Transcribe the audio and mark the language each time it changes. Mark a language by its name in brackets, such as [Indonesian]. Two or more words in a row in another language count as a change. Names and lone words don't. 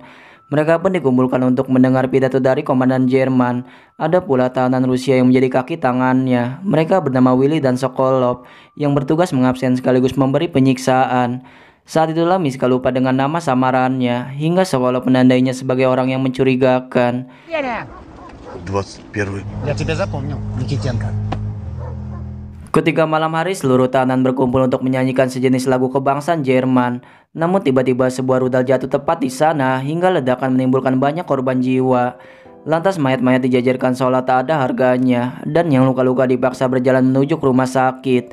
[Indonesian] Mereka pun dikumpulkan untuk mendengar pidato dari komandan Jerman. Ada pula tahanan Rusia yang menjadi kaki tangannya. Mereka bernama Willy dan Sokolov yang bertugas mengabsen sekaligus memberi penyiksaan. Saat itulah Miska lupa dengan nama samarannya, hingga Sokolov menandainya sebagai orang yang mencurigakan. 21. [Russian] Я тебя запомнил, Никитенко. [Indonesian] Ketika malam hari, seluruh tahanan berkumpul untuk menyanyikan sejenis lagu kebangsaan Jerman. Namun tiba-tiba sebuah rudal jatuh tepat di sana hingga ledakan menimbulkan banyak korban jiwa. Lantas mayat-mayat dijajarkan seolah tak ada harganya, dan yang luka-luka dipaksa berjalan menuju ke rumah sakit.